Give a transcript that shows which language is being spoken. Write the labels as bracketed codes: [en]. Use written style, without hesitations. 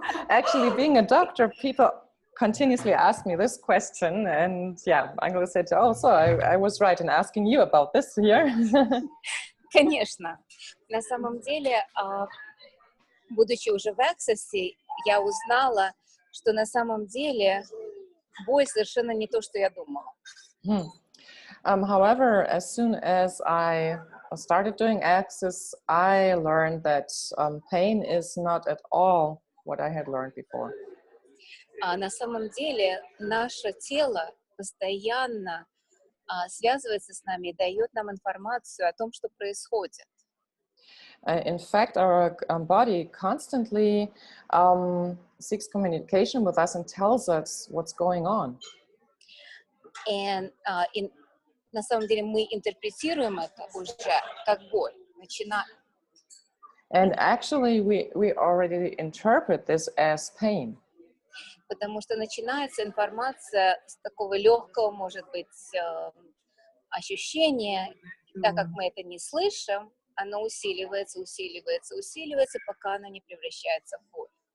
[en] Actually, being a doctor, people continuously ask me this question, and yeah, Angela said, "Oh, so I was right in asking you about this here." [ru] Конечно. На самом деле, будучи уже в Access, я узнала, что на самом деле боль совершенно не то, что я думала. [en] However, as soon as I started doing Access, I learned that pain is not at all what I had learned before. [ru] На самом деле наше тело постоянно связывается с нами и дает нам информацию о том, что происходит. [en] In fact, our body constantly seeks communication with us and tells us what's going on. [ru] And на самом деле мы интерпретируем это уже как боль. [en] And actually, we already interpret this as pain. [ru] Потому что начинается информация с такого легкого, может быть, ощущения, так как мы это не слышим, оно усиливается, пока оно не превращается в боль.